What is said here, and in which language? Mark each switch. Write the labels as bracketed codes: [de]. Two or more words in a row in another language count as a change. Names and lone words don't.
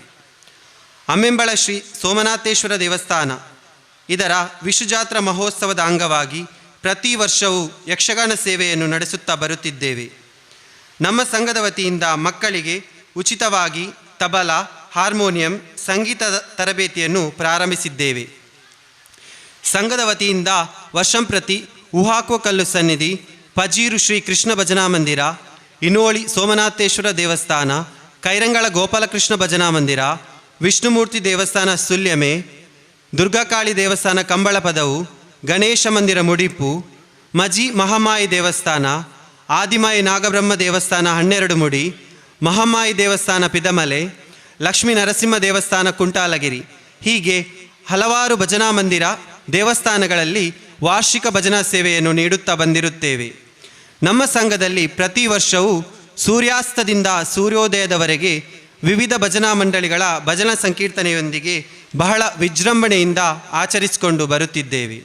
[kn] ಅಮ್ಮೆಂಬಳ ಶ್ರೀ ಸೋಮನಾಥೇಶ್ವರ ದೇವಸ್ಥಾನ ಇದರ ವಿಷುಜಾತ್ರಾ ಮಹೋತ್ಸವದ ಅಂಗವಾಗಿ ಪ್ರತಿ ವರ್ಷವೂ ಯಕ್ಷಗಾನ ಸೇವೆಯನ್ನು ನಡೆಸುತ್ತಾ ಬರುತ್ತಿದ್ದೇವೆ. ನಮ್ಮ ಸಂಘದ ವತಿಯಿಂದ ಮಕ್ಕಳಿಗೆ ಉಚಿತವಾಗಿ ತಬಲಾ, ಹಾರ್ಮೋನಿಯಂ, ಸಂಗೀತ ತರಬೇತಿಯನ್ನು ಪ್ರಾರಂಭಿಸಿದ್ದೇವೆ. ಸಂಘದ ವತಿಯಿಂದ ವರ್ಷಂಪ್ರತಿ ಉಹಾಕೋ ಕಲ್ಲು ಸನ್ನಿಧಿ, ಪಜೀರು ಶ್ರೀ ಕೃಷ್ಣ ಭಜನಾ ಮಂದಿರ, ಇನೋಳಿ ಸೋಮನಾಥೇಶ್ವರ ದೇವಸ್ಥಾನ, ಕೈರಂಗಳ ಗೋಪಾಲಕೃಷ್ಣ ಭಜನಾ ಮಂದಿರ, ವಿಷ್ಣುಮೂರ್ತಿ ದೇವಸ್ಥಾನ ಸುಲ್ಯಮೆ, ದುರ್ಗಾಕಾಳಿ ದೇವಸ್ಥಾನ ಕಂಬಳಪದವು, ಗಣೇಶ ಮಂದಿರ ಮುಡಿಪು, ಮಜಿ ಮಹಾಮಾಯಿ ದೇವಸ್ಥಾನ, ಆದಿಮಾಯಿ ನಾಗಬ್ರಹ್ಮ ದೇವಸ್ಥಾನ 12 ಮುಡಿ, ಮಹಾಮಾಯಿ ದೇವಸ್ಥಾನ ಪಿದಮಲೆ, ಲಕ್ಷ್ಮೀ ನರಸಿಂಹ ದೇವಸ್ಥಾನ ಕುಂಟಾಲಗಿರಿ, ಹೀಗೆ ಹಲವಾರು ಭಜನಾ ಮಂದಿರ ದೇವಸ್ಥಾನಗಳಲ್ಲಿ ವಾರ್ಷಿಕ ಭಜನಾ ಸೇವೆಯನ್ನು ನೀಡುತ್ತಾ ಬಂದಿರುತ್ತೇವೆ. ನಮ್ಮ ಸಂಘದಲ್ಲಿ ಪ್ರತಿ ವರ್ಷವೂ ಸೂರ್ಯಾಸ್ತದಿಂದ ಸೂರ್ಯೋದಯದವರೆಗೆ ವಿವಿಧ ಭಜನಾ ಮಂಡಳಿಗಳ ಭಜನಾ ಸಂಕೀರ್ತನೆಯೊಂದಿಗೆ ಬಹಳ ವಿಜೃಂಭಣೆಯಿಂದ ಆಚರಿಸಿಕೊಂಡು ಬರುತ್ತಿದ್ದೇವೆ.